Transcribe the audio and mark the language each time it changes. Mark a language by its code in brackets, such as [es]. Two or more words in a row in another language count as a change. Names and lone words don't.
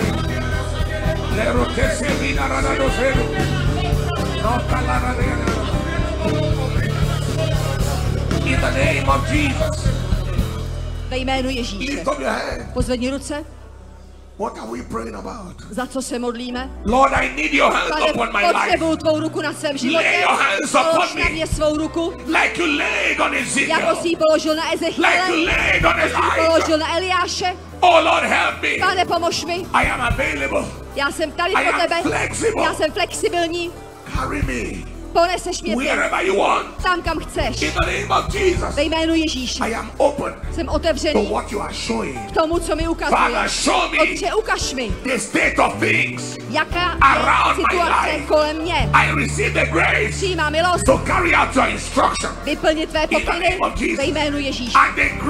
[en] Lerote sevina radado seru. No kalarada yalala. In the name of Jesus. [cs] Ve jménu Ježíše. [en] Lift up your hand. [cs] Pozvedni ruce. [en] What are we praying about? [cs] Za co se modlíme? [en] Lord, I need your hands [cs] Pane, [en] upon my life. [cs] potřebuju tvou ruku na svém životě. [en] Lay your hands upon [cs] Polož na [en] me. [cs] mě svou ruku, [en] Like you laid on [cs] jako [en] Ezekiel. [cs] jsi ji položil na [en] Like you [cs] Ezechiele, [en] laid on Elijah. [cs] položil na Eliáše. [en] Oh Lord, help me. [cs] Pane, pomož mi. [en] I am available. [cs] Já jsem tady [en] I [cs] pro [en] am [cs] tebe. [en] flexible. [cs] Já jsem flexibilní. [en] Carry me [cs] Poneseš mě ty, [en] wherever you want. [cs] tam, kam chceš. [en] In the name of Jesus, [cs] Ve jménu Ježíše. [en] I am open [cs] Jsem [en] to [cs] otevřený [en] what you are showing. [cs] k tomu, co mi [en] Father, [cs] ukazuješ. [en] show me [cs] Otče, ukaž mi, [en] the state of things. [cs] jaká [en] around [cs] je [en] my [cs] situace [en] life. [cs] kolem mě. [en] I receive the grace [cs] Přijímám milost [en] to carry out your instruction. [cs] vyplnit tvé [en] In the [cs] pokyny [en] name of Jesus. [cs] ve jménu Ježíše. [en] And the grace